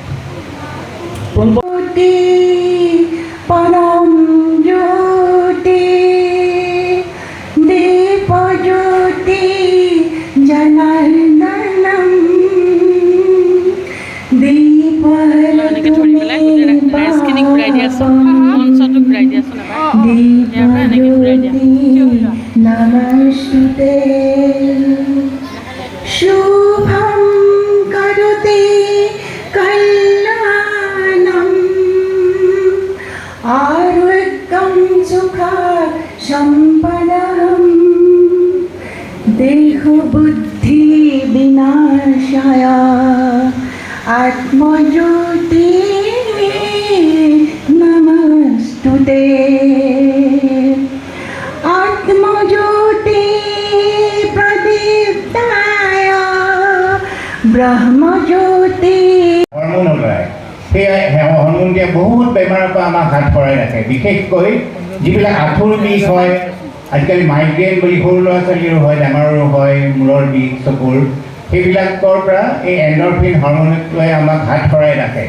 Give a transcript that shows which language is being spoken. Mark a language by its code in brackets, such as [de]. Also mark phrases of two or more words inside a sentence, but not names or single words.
[sa] পৰম জ্যোতি দীপজ্যোতি জনার্দনম নমস্তুতে শুভম করোতি কল্যাণম आरोग्यं सुखा सम्पदं देह बुद्धि विनाशाय आत्मज्योति नमस्तुते आत्मज्योति प्रदीप्ताय ब्रह्मज्योति [as] সেই হৰমোনটোৱে বহুত বেমাৰৰ পৰা আমাক হাত সৰাই ৰাখে। বিশেষকৈ যিবিলাক আঁঠুৰ বিষ হয়, আজিকালি মাইগ্ৰেইন বুলি সৰু ল'ৰা ছোৱালীৰো হয়, ডাঙৰৰো হয়, মূৰৰ বিষ, চকুৰ, সেইবিলাকৰ পৰা এই এণ্ডৰফিন হৰমোনটোৱে আমাক হাত সৰাই ৰাখে।